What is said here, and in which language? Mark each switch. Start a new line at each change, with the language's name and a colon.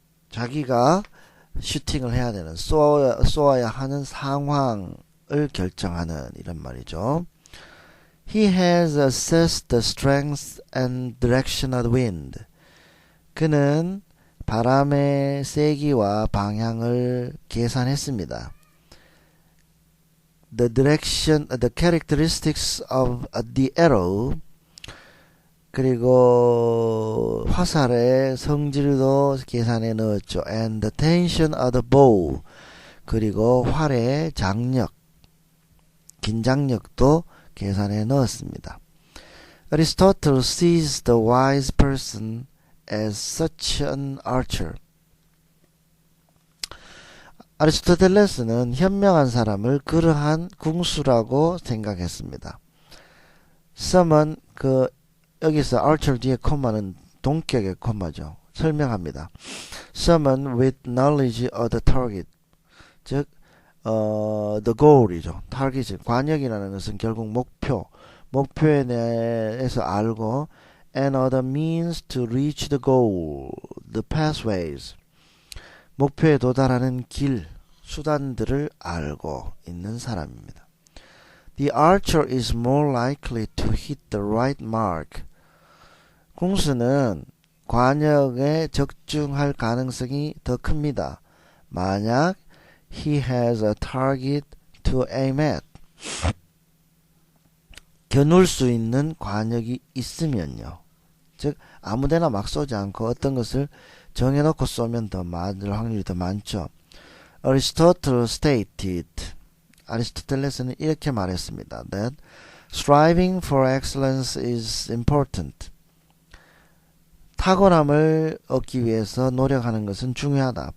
Korean: 자기가 슈팅을 해야 되는, 쏘아야 하는 상황을 결정하는 이런 말이죠.
English: He has assessed the strength and direction of the wind.
Korean: 그는 바람의 세기와 방향을 계산했습니다.
English: The characteristics of the arrow.
Korean: 그리고 화살의 성질도 계산해 넣었죠.
English: And the tension of the bow.
Korean: 그리고 활의 장력, 긴장력도 계산해 넣었습니다.
English: Aristotle sees the wise person as such an archer.
Korean: 아리스토텔레스는 현명한 사람을 그러한 궁수라고 생각했습니다. some은 여기서 archer 뒤에 콤마는 동격의 콤마죠. 설명합니다.
English: someone with knowledge of the target.
Korean: 즉 the goal이죠.
English: target이
Korean: 관역이라는 것은 결국 목표에 대해서 알고
English: and other means to reach the goal, the pathways.
Korean: 목표에 도달하는 길, 수단들을 알고 있는 사람입니다.
English: The archer is more likely to hit the right mark.
Korean: 궁수는 관역에 적중할 가능성이 더 큽니다. 만약
English: he has a target to aim at.
Korean: 겨눌 수 있는 관역이 있으면요. 즉 아무데나 막 쏘지 않고 어떤 것을 정해놓고 쏘면 더 맞을 확률이 더 많죠.
English: Aristotle stated,
Korean: 아리스토텔레스는 이렇게 말했습니다.
English: That striving for excellence is important.
Korean: 탁월함을 얻기 위해서 노력하는 것은 중요하다.